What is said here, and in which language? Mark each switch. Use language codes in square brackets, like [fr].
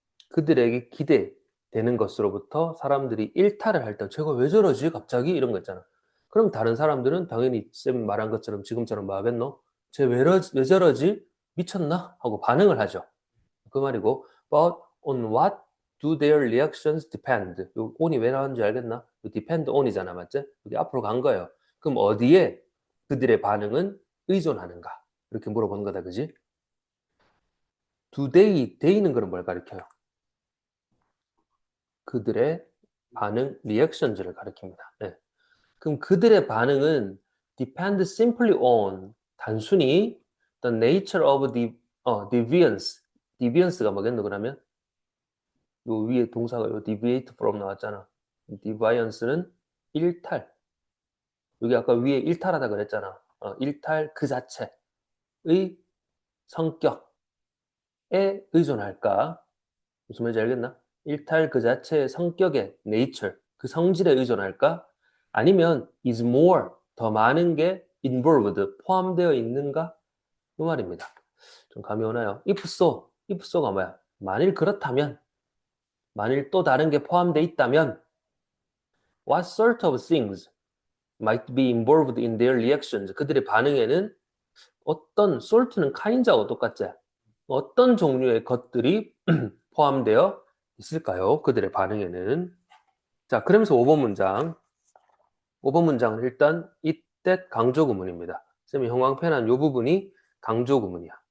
[ko] 그들에게 기대되는 것으로부터 사람들이 일탈을 할 때 쟤가 왜 저러지? 갑자기? 이런 거 있잖아. 그럼 다른 사람들은 당연히 쌤 말한 것처럼 지금처럼 뭐 하겠노? 쟤 왜 저러지? 미쳤나? 하고 반응을 하죠. 그 말이고 [en] but on what do their reactions depend? [ko] 요 on이 왜 나왔는지 알겠나? 요 depend on이잖아, 맞지? 여기 앞으로 간 거예요. 그럼 어디에 그들의 반응은 의존하는가? 이렇게 물어보는 거다, 그지? [en] do they [ko] 는 그럼 뭘 가리켜요? 그들의 반응, 리액션즈를 가리킵니다. 네. 그럼 그들의 반응은 [en] depend simply on [ko] 단순히 [en] the nature of the deviance. [ko] deviance가 뭐겠노 그러면? 요 위에 동사가 요 deviate from 나왔잖아. deviance는 일탈. 여기 아까 위에 일탈하다 그랬잖아. 일탈 그 자체의 성격에 의존할까? 무슨 말인지 알겠나? 일탈 그 자체의 성격의 nature, 그 성질에 의존할까? 아니면 [en] is more, [ko] 더 많은 게 involved, 포함되어 있는가? 그 말입니다. 좀 감이 오나요? if so가 뭐야? 만일 그렇다면, 만일 또 다른 게 포함되어 있다면 [en] what sort of things might be involved in their reactions? [ko] 그들의 반응에는 어떤 sort는 kind하고 똑같지? 어떤 종류의 것들이 포함되어 있을까요? 그들의 반응에는. 자, 그러면서 5번 문장. 5번 문장은 일단 이때 강조 구문입니다. 쌤이 형광펜한 이 부분이 강조 구문이야.